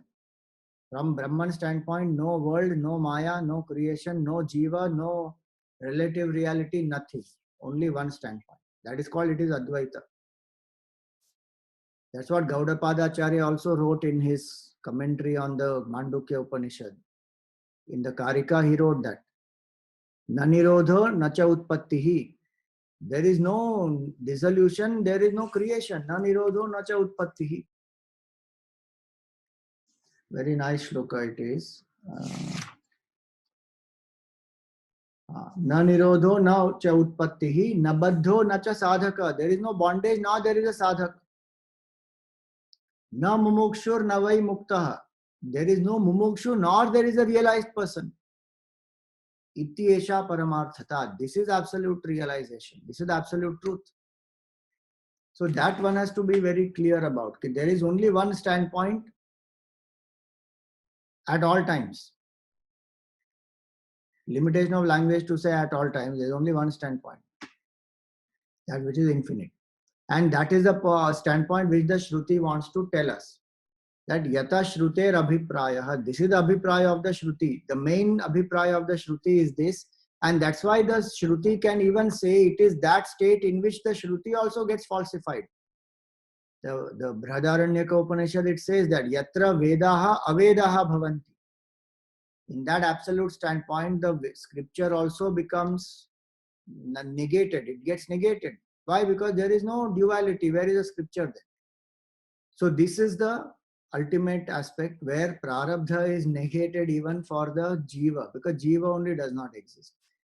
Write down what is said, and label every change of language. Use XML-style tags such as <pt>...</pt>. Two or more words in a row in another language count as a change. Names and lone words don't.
<en>From Brahman standpoint, no world, no Maya, no creation, no Jiva, no relative reality, nothing. Only one standpoint. That is called, it is Advaita. That's what Gaudapada Acharya also wrote in his commentary on the Mandukya Upanishad. In the Karika, he wrote that.</en> <sa>Na nirodho nacha utpattihi.</sa> <en>There is no dissolution, there is no creation.</en> <sa>Na nirodho nacha utpattihi.</sa> <en>Very nice shloka it is.</en> <sa>Na nirodho na cha utpattihi, na baddho na cha sadhaka.</sa> <en>There is no bondage, nor there is a sadhak.</en> <sa>Na mumukshur na vai muktaha.</sa> <en>There is no mumukshu, nor there is a realized person.</en> <sa>Iti esha paramarthata.</sa> <en>This is absolute realization. This is the absolute truth. So that one has to be very clear about. There is only one standpoint at all times. Limitation of language to say at all times. There is only one standpoint. That which is infinite. And that is the standpoint which the Shruti wants to tell us.</en> <sa>That yata shruter abhipraya.</sa> <en>This is the abhipraya of the Shruti. The main abhipraya of the Shruti is this. And that's why the Shruti can even say it is that state in which the Shruti also gets falsified. The Brihadaranyaka Upanishad, it says that</en> <sa>yatra vedaha avedaha bhavanti.</sa> <en>In that absolute standpoint, the scripture also becomes negated. It gets negated. Why? Because there is no duality. Where is the scripture there? So this is the ultimate aspect where prarabdha is negated even for the jiva, because jiva only does not exist.</en>